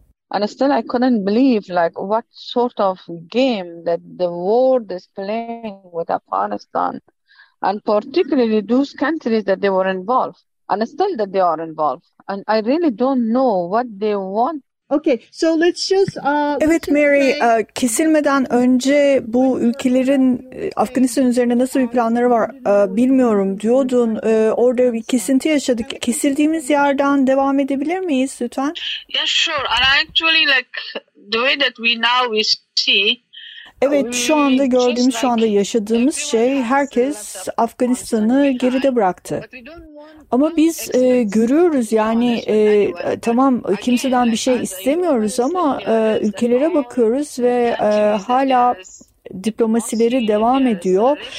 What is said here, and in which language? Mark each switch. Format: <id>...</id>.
<en>And still I couldn't believe like what sort of game that the world is playing with Afghanistan and particularly those countries that they were involved. And still that they are involved. And I really don't know what they want Okay, so let's just.</en> <tr>Evet, Mary. Kesilmeden önce bu ülkelerin Afganistan üzerine nasıl bir planları var bilmiyorum diyordun. Orada bir kesinti yaşadık. Kesildiğimiz yerden devam edebilir miyiz lütfen?</tr> <en>Yeah, sure. And actually, like the way that we now we see.</en> <tr>Evet, şu anda gördüğümüz, şu anda yaşadığımız şey, herkes Afganistan'ı geride bıraktı. Ama biz görüyoruz, yani tamam, kimseden bir şey istemiyoruz ama ülkelere bakıyoruz ve hala diplomasileri devam ediyor.</tr>